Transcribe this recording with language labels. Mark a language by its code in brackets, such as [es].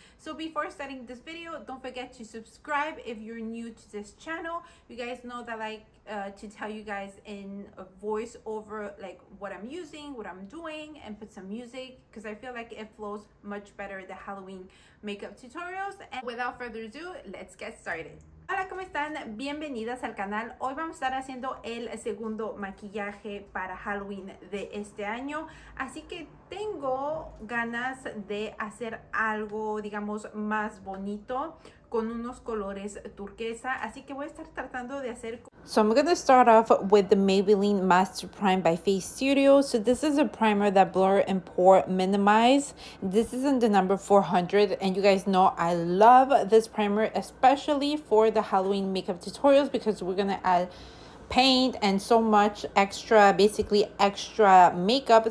[en] So before starting this video, don't forget to subscribe if you're new to this channel. You guys know that I like to tell you guys in a voice over like what I'm using, what I'm doing, and put some music because I feel like it flows much better the Halloween makeup tutorials. And without further ado, let's get started. [es] Hola, ¿cómo están? Bienvenidas al canal. Hoy vamos a estar haciendo el segundo maquillaje para Halloween de este año. Así que tengo ganas de hacer algo, digamos, más bonito con unos colores turquesa. Así que voy a estar tratando de hacer... [en] So I'm going to start off with the Maybelline Master Prime by Face Studio. So this is a primer that blur and pore minimize. This is in the number 400. And you guys know I love this primer, especially for the Halloween makeup tutorials, because we're going to add paint and so much extra, basically extra makeup.